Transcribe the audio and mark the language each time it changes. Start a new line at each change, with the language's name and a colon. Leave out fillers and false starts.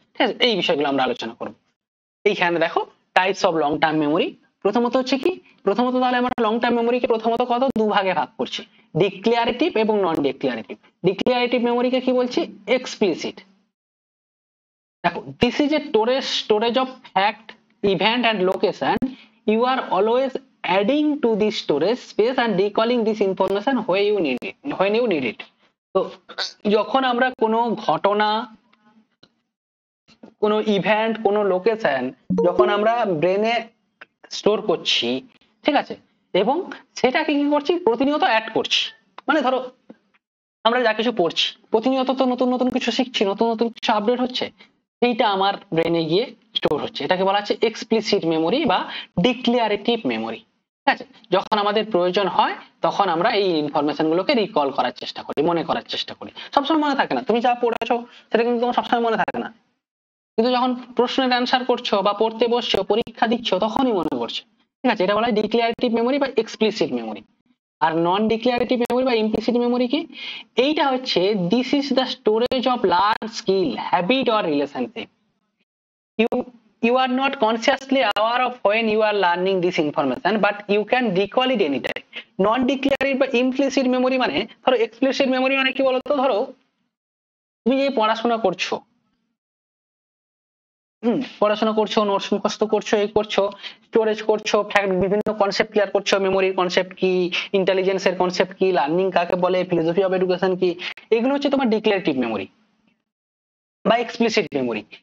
Bangla: ঠিক আছে, এই বিষয়গুলো আমরা আলোচনা করব। এইখানে দেখো types of long term memory. প্রথমত হচ্ছে কি, প্রথমত তাহলে আমরা লং টার্ম মেমোরিকে প্রথমত কত দুভাগে ভাগ করছি, ডিক্লারেটিভ এবং নন ডিক্লারেটিভ। ডিক্লারেটিভ মেমোরিকে কি বলছি, এক্সপ্লিসিট। দেখো,
English: This is a storage of fact, event and location. You are always adding to the storage space and recalling this information when you need it।
Bangla: তো যখন আমরা কোনো ঘটনা, কোনো ইভেন্ট, কোনো লোকেশন যখন আমরা ব্রেনে স্টোর করছি, ঠিক আছে, এবং সেটাকে কি করছি, প্রতিনিয়ত অ্যাড করছি। মানে ধরো আমরা যা কিছু পড়ছি, প্রতিনিয়ত তো নতুন নতুন কিছু শিখছি, নতুন নতুন কিছু আপডেট হচ্ছে, সেইটা আমার ব্রেনে গিয়ে স্টোর হচ্ছে। এটাকে বলা হচ্ছে এক্সপ্লিসিট মেমোরি বা ডিক্লারেটিভ মেমোরি। ঠিক আছে, যখন আমাদের প্রয়োজন হয় তখন আমরা এই ইনফরমেশন গুলোকে রিকল করার চেষ্টা করি, মনে করার চেষ্টা করি। সবসময় মনে থাকে না, তুমি যা পড়েছো সেটা কিন্তু তোমার সবসময় মনে থাকে না, কিন্তু যখন প্রশ্নের অ্যান্সার করছো বা পড়তে বসছো, পরীক্ষা দিচ্ছ, তখনই মনে পড়ছে। ঠিক আছে, এটা বলা হয় ডিক্লারেটিভ মেমোরি বা এক্সপ্লিসিট মেমোরি। আর নন ডিক্লারেটিভ মেমোরি বা ইমপ্লিসিট মেমোরি কি, এইটা হচ্ছে
English: This is the storage of large skill, habit or relationship. You are not consciously aware of when you are learning this information, but you can recall it anytime।
Bangla: Non declarative বা implicit memory মানে, ধরো explicit memory মানে কি বলতো, ধরো তুমি যে পড়াশোনা করছো, পড়াশোনা করছো, নোটস মুখস্থ করছো, এই করছো, স্টোরেজ করছো, ফ্যাক্ট বিভিন্ন কনসেপ্ট ক্লিয়ার করছো, মেমোরির কনসেপ্ট কি, ইন্টেলিজেন্সের কনসেপ্ট কি, লার্নিং কাকে বলে, ফিলোসফি অফ এডুকেশন কি, এগুলো হচ্ছে তোমার ডিক্লারেটিভ মেমোরি বা এক্সপ্লিসিট মেমোরি।